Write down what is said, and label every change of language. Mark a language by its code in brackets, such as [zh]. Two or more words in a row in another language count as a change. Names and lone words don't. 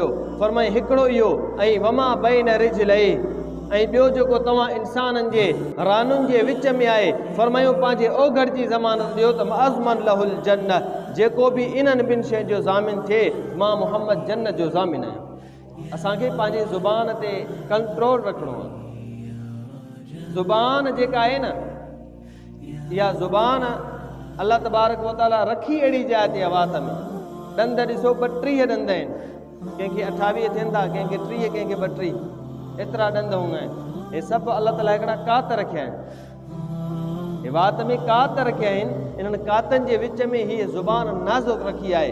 [sd] फरमाई हिकिड़ो इहो, ऐं [ar] وما بين رجليه, [sd] ऐं ॿियो जेको तव्हां इंसाननि जे रानुनि जे विच में आहे, फरमायो पंहिंजे ओघड़ जी ज़मानत ॾियो त [ar] أضمن له الجنة, [sd] जेको बि इन्हनि ॿिनि शयुनि जो ज़ामिन थिए, मां मुहम्मद जन्नत जो ज़ामिन आहियां। असांखे पंहिंजे ज़ुबान ते कंट्रोल रखिणो आहे। ज़ुबान जेका आहे न, इहा ज़ुबान [ar] الله تبارك وتعالى [sd] रखी अहिड़ी जाइ ते वात में। ॾंद ॾिसो 32 ॾंद आहिनि, कंहिंखे 28 थियनि था, कंहिंखे 30, कंहिंखे 32, एतिरा ॾंद हूंदा आहिनि। हे सभु अल्लाह ताला हिकिड़ा कात रखिया आहिनि, हे वात में कात रखिया आहिनि। इन्हनि कातनि जे विच में हीअ ज़ुबान नाज़ुक रखी आहे।